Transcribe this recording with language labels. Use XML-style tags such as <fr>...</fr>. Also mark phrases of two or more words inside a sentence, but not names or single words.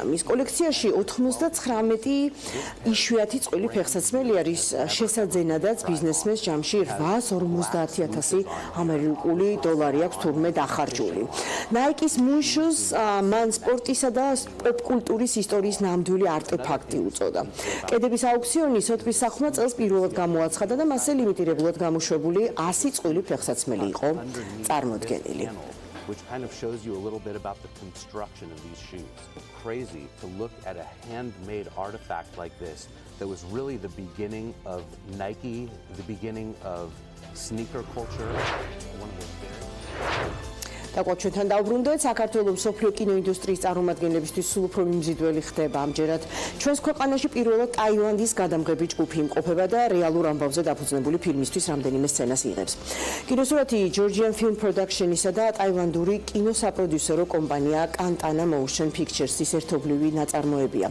<ka>მის კოლექციაში 99 იშვიათი წყვილი ფეხსაცმელი არის შესაძენადაც ბიზნესმენს ჯამში 850,000 ამერიკული დოლარი აქვს თურმე დახარჯული. Nike-ის</ka> <en>Moon Shoes</en> <ka>მან სპორტისა და პოპ-კულტურის ისტორიის ნამდვილი არტეფაქტი უწოდა. კედების აუქციონი სოთბის სახლმა წელს პირველად გამოაცხადა და მასზე ლიმიტირებულად გამოშვებული 100 წყვილი ფეხსაცმელი იყო წარმოდგენილი.</ka> <en>Which kind of shows you a little bit about the construction of these shoes. Crazy to look at a handmade artifact like this that was really the beginning of Nike, the beginning of sneaker culture. One of those</en> <ka>Დაკვეთთან დავბრუნდეთ საქართველოს მსოფლიო კინოინდუსტრიის წარმომადგენლებისთვის სულ უფრო მიმზიდველი ხდება ამჯერად ჩვენს ქვეყანაში პირველად ტაილანდის გადამღები ჯგუფი იმყოფება და რეალურ ამბავზე დაფუძნებული ფილმისთვის რამდენიმე სცენას იღებს. კინოსურათი Georgian Film Production-ისა და ტაილანდური კინოსაპროდიუსერო კომპანია Kantana Motion Pictures-ის ერთობლივი ნაწარმოებია.</ka>